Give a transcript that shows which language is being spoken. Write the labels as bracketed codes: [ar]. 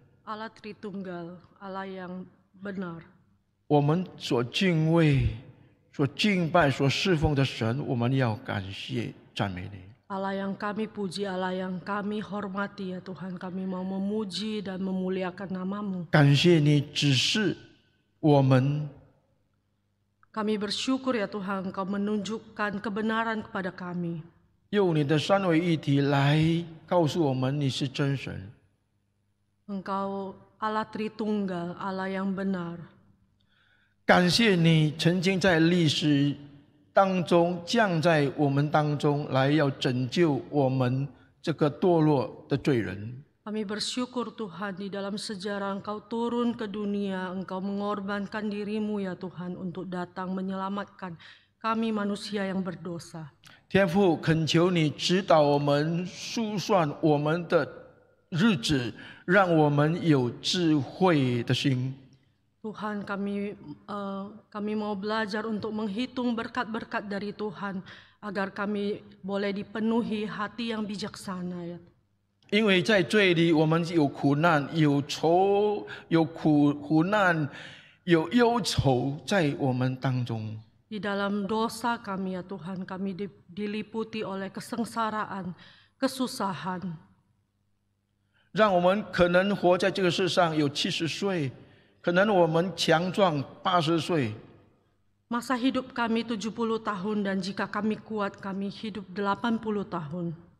[id] Allah Tritunggal, Allah yang benar. [zh] 我们所敬畏、所敬拜、所侍奉的神，我们要感谢、赞美你。 [id] Allah yang kami puji, Allah yang kami hormati ya Tuhan, kami mau memuji dan memuliakan namamu. [zh] 感谢你指示我们， [id] Kami bersyukur ya Tuhan, Engkau menunjukkan kebenaran kepada kami. [zh] 用你的三位一体来告诉我们你是真神。 [id] Engkau Allah Tritunggal, Allah yang benar. [zh] 感谢你曾经在历史当中降在我们当中来，要拯救我们这个堕落的罪人。 [id] Kami bersyukur Tuhan di dalam sejarah Engkau turun ke dunia, Engkau mengorbankan dirimu ya Tuhan untuk datang menyelamatkan kami manusia yang berdosa. [zh] 天父，恳求你指导我们，数算我们的日子，让我们有智慧的心。 [id] Tuhan, kami mau belajar untuk menghitung berkat-berkat dari Tuhan agar kami boleh dipenuhi hati yang bijaksana ya. [zh] 因为在罪里，我们有苦难，有愁，有苦难，有忧愁在我们当中。 [id] Di dalam dosa kami ya Tuhan, kami diliputi oleh kesengsaraan, kesusahan. [zh] 让我们可能活在这个世上有70岁，可能我们强壮80岁。 [id] Masa hidup kami 70 tahun dan jika kami kuat kami hidup 80 tahun.